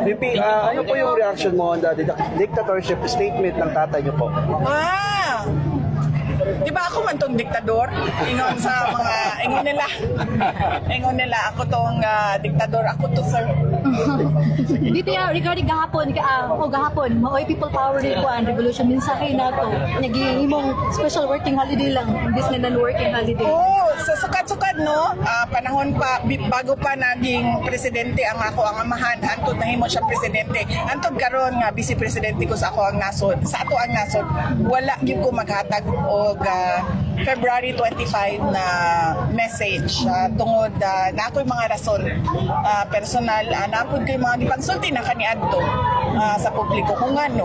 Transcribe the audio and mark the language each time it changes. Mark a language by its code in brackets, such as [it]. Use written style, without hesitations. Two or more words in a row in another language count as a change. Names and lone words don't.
[tl] VP, ano po yung reaction mo [en] on the dictatorship statement [tl] ng tatay niyo po? [ceb] Di ba ako man tong diktador? Ingon sa mga, ingon nila, ako tong diktador, ako to sir. Dito regarding gahapon, maoy [en] people power [ceb] rin po ang revolution mensahe nato. Nagihimong special working holiday lang, imbis na non-working holiday. Oo, sa sukad-sukad no, panahon pa, bago pa naging presidente ang ako ang amahan, antod nahimo siya presidente. Antod karon nga vice presidente ko sa ako ang nasod, sa ato ang nasod, wala gyud ko maghatag og February 25 na message tungod na ako'y mga rason personal na po ko'y mga gipagsulti na kaniadto sa publiko kung ano.